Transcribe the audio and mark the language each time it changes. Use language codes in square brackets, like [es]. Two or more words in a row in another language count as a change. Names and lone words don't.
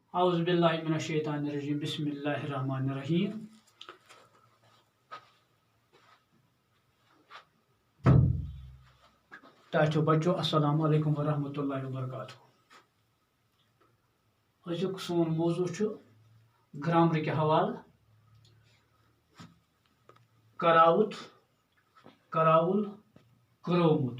[ar] اعوذ باللہ من الشیطان الرجیم بسم اللہ الرحمن الرحیم. [ks] ٹاچو بچو [ar] السلام علیکم ورحمۃ اللہ وبرکاتہ. [ks] أزیُک سون موضوع چھُ گرامرٕکہِ حوالہٕ کراوُت کراوُل کرومُت.